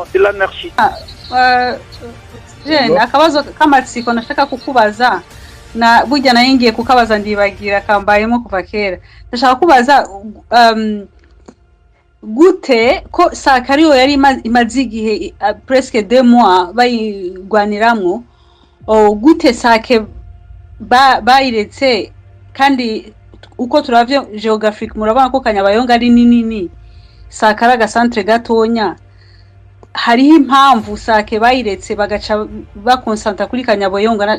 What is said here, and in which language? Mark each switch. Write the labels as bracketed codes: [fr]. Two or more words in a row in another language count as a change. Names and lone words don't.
[rn] Jene akabazo k'amatsiko nashaka kukubaza na burya nayingiye kukabaza ndibagira kambayemo kuva kera. Ndashaka kubaza gute ko Sakariyo yari imaze igihe [fr] presque 2 mois [rn] bayigwaniramwo, gute Sake bayiretse kandi uko turavye geographique murabona ko Kanyabayonga ari nini, Sakara ga centre gatonya. Hariho impamvu Sake bayiretse bagaca bakonsanta kuri Kanyabayonga.